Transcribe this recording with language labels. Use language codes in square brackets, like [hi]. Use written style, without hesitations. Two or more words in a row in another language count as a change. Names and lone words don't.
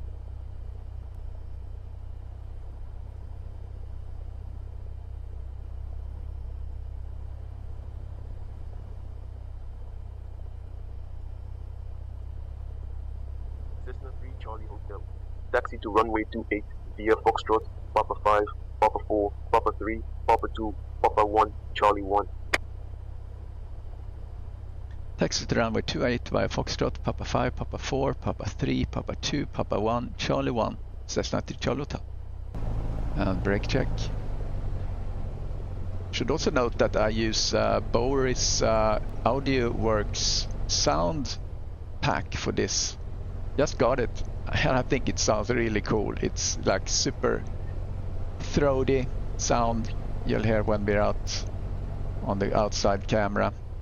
[en] Cessna 3 Charlie Hotel, taxi to runway 28 via Foxtrot, Papa 5, Papa 4, Papa 3, Papa 2, Papa 1, Charlie 1. Taxi to runway 28 via Foxtrot, Papa 5, Papa 4, Papa 3, Papa 2, Papa 1, Charlie 1, Cessna 3 Charlie Hotel. And brake check. Should also note that I use Boris AudioWorks sound pack for this. Just got it, and I think it sounds really cool. It's like super throaty sound you'll hear when we're out on the outside camera.